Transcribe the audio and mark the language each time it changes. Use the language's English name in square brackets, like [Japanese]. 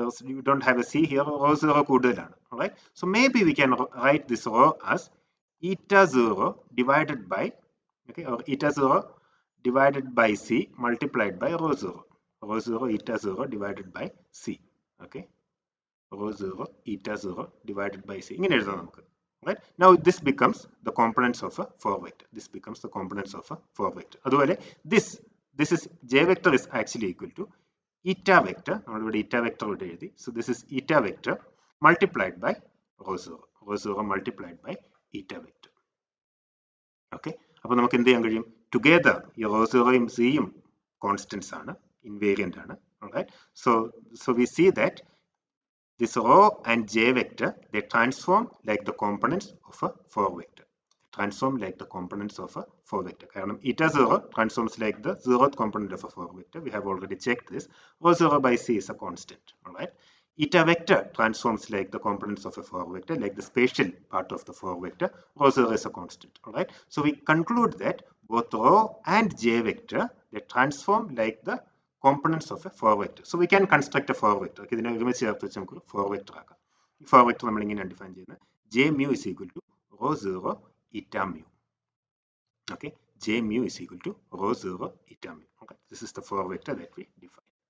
[English] You don't have a C here, rho 0 കൂടുതലാണ്. Alright, so maybe we can write this rho as eta 0 divided by, okay, or eta 0 divided by C multiplied by rho 0. Rho 0 eta 0 divided by C. Okay, rho 0 eta 0 divided by C. [Malayalam] ഇങ്ങനെ എഴുതാം നമുക്ക്. [English] Right, now this becomes the components of a 4 vector. This becomes the components of a 4 vector. അതുപോലെ this is J vector is actually equal to eta vector. നമ്മളിവിടെ eta vector ഇവിടെ എഴുതി. So this is eta vector multiplied by rho 0. Rho 0 multiplied by eta vector. Okay, [Malayalam] അപ്പോൾ നമുക്ക് എന്ത് ചെയ്യാൻ കഴിയും? Together ഈ rho 0യും Cയും constants ആണ്, invariant ആണ്. [English] Alright, so we see that this rho and J vector, they transform like the components of a 4 vector. They transform like the components of a 4 vector. കാരണം eta 0 transforms like the zeroth component of a 4 vector. We have already checked this. Rho 0 by C is a constant. Alright. Eta vector transforms like the components of a 4 vector, like the spatial part of the 4 vector. Rho 0 is a constant. Alright. So we conclude that both rho and J vector, they transform like the components of a 4 vector. So we can construct a 4 vector. [Malayalam] Okay, ഇതിനെ ഒരുമിച്ച് ചേർത്ത് വെച്ച് നമുക്ക് 4 vector ആക്കാം. ഈ 4 vector നമ്മൾ ഇങ്ങനെ define ചെയ്യുന്നത് J mu is equal to rho 0 eta mu. Okay, [English] J mu is equal to rho 0 eta mu. Okay, this is the 4 vector that we define.